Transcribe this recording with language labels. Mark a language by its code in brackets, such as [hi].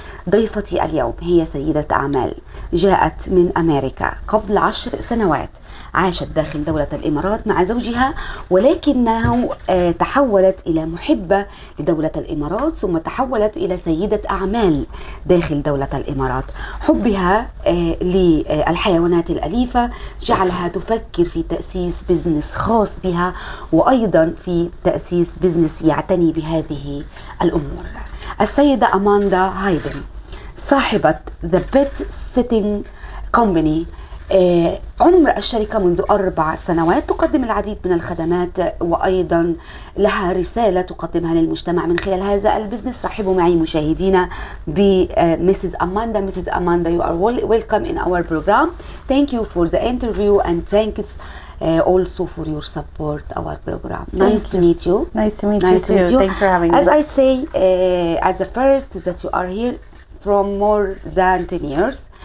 [ar] ضيفتي اليوم هي سيدة أعمال جاءت من أمريكا قبل 10 سنوات، عاشت داخل دولة الإمارات مع زوجها، ولكنه تحولت إلى محبة لدولة الإمارات، ثم تحولت إلى سيدة أعمال داخل دولة الإمارات. حبها للحيوانات الأليفة جعلها تفكر في تأسيس بزنس خاص بها، وأيضا في تأسيس بزنس يعتني بهذه الأمور. السيدة أماندا هايدن صاحبة The Pet Sitting Company. عمر الشركة منذ 4 سنوات، تقدم العديد من الخدمات وأيضا لها رسالة تقدمها للمجتمع من خلال هذا البزنس. رحبوا معي مشاهدينا بمسز أماندا. [en] Mrs Amanda, you are welcome in our program. Thank you for the interview and thanks also for your support our program. Nice to meet you. Nice to meet you too. Thanks for having me. As I say at the first, that you are here from more than 10 years.